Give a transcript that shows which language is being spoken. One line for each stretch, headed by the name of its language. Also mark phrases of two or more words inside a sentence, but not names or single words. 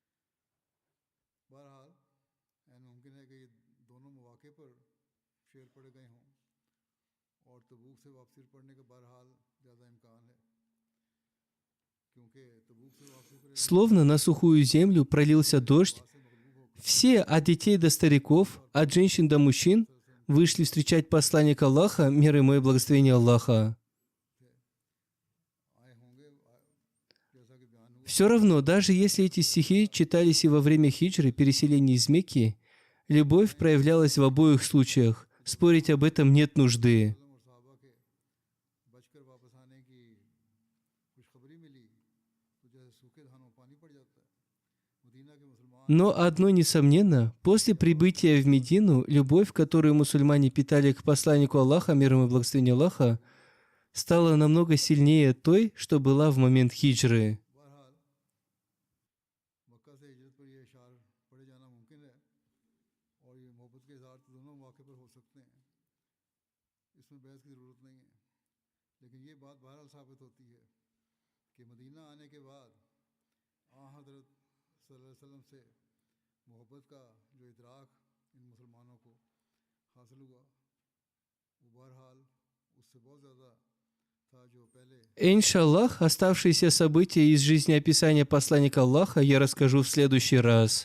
Russian: словно на сухую землю пролился дождь, все, от детей до стариков, от женщин до мужчин, вышли встречать посланника Аллаха, мир ему и благословение Аллаха. Все равно, даже если эти стихи читались и во время хиджры, переселения из Мекки, любовь проявлялась в обоих случаях. Спорить об этом нет нужды.
Urdu: وسلم اور صحابہ کے بچ کر واپس آنے کی خوشخبری ملی تو جیسے سوکھے دھانوں میں پانی پڑ جاتا ہے. مدینہ کے مسلمان
Russian: Но одно несомненно, после прибытия в Медину, любовь, которую мусульмане питали к посланнику Аллаха, мир ему и благословение Аллаха, стала намного сильнее той, что была в момент хиджры.
Urdu: بہرحال مکہ سے ہجرت پر یہ اشعار پڑھے جانا ممکن ہے اور یہ محبت کے اظہار تو دونوں موقعے پر ہو سکتے ہیں، اس میں بحث کی ضرورت نہیں ہے. لیکن یہ بات بہرحال ثابت ہوتی ہے کہ مدینہ آنے کے بعد حضرت
Arabic: صلى الله عليه وسلم
Urdu: سے محبت کا جو ادراک ان مسلمانوں کو حاصل ہوا وہ بہرحال اس سے بہت زیادہ تھا جو پہلے
Russian: Иншаллах, оставшиеся события из жизнеописания посланника Аллаха я расскажу в следующий раз.